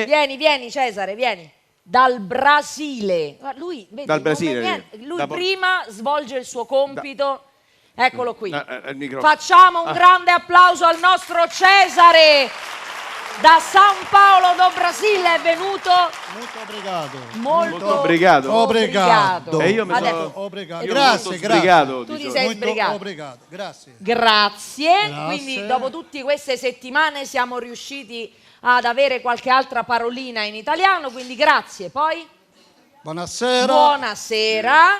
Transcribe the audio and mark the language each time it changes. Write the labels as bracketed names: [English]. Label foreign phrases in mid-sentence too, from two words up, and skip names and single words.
[Italian] Vieni Cesare, vieni. Dal Brasile. Guarda, lui, vedi, Dal non Brasile, è niente. Lui da- prima svolge il suo compito. Eccolo qui. Il microfono. Facciamo un grande applauso al nostro Cesare. Da San Paolo do Brasile è venuto. Molto obrigado. Molto obrigado. Obrigado. E io mi Adesso- sono Obrigado. io Grazie, molto grazie. sbrigato, Tu ti diciamo. sei Molto sbrigato. obrigado. Grazie. Grazie. Grazie. Quindi dopo tutte queste settimane siamo riusciti ad avere qualche altra parolina in italiano, quindi grazie. Poi? Buonasera. Buonasera.